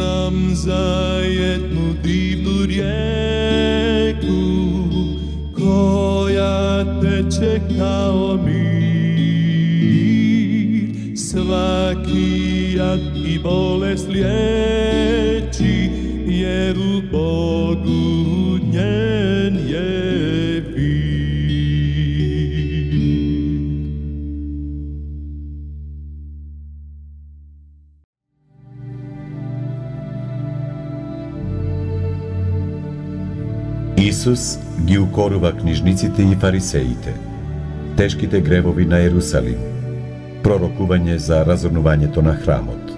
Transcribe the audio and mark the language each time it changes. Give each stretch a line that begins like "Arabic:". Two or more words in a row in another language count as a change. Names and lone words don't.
Croatian: Čuvam za jednu divnu rijeku koja teče kao mir. Svaki jad i bolest liječi, jer u Bogu njen je vir.
Macedonian: Исус ги укорува книжниците и фарисеите, тешките гревови на Ерусалим, пророкување за разорнувањето на храмот.